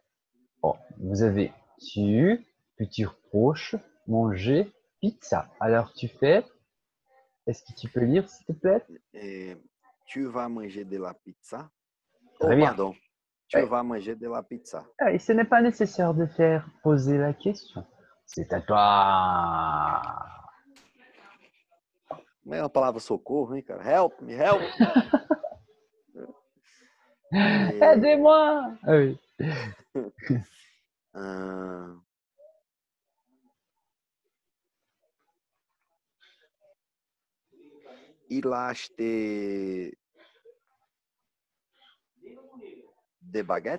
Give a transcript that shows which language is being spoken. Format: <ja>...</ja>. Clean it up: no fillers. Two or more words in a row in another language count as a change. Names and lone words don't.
<fr>Oh, vous avez tu, futur proche, manger, pizza. Alors tu fais, est-ce que tu peux lire s'il te plaît? Et tu vas manger de la pizza? Oh, Très bien. pardon. Tu Ouais. vas manger de la pizza. Et ce n'est pas nécessaire de faire poser la question. C'est à toi.</fr> <pt>Não é uma palavra socorro, hein, cara?</pt> <en>Help me, help me.</en> <pt>E,</pt> <fr>Aidez-moi. Ah oui. ah, il a acheté des baguettes?</fr>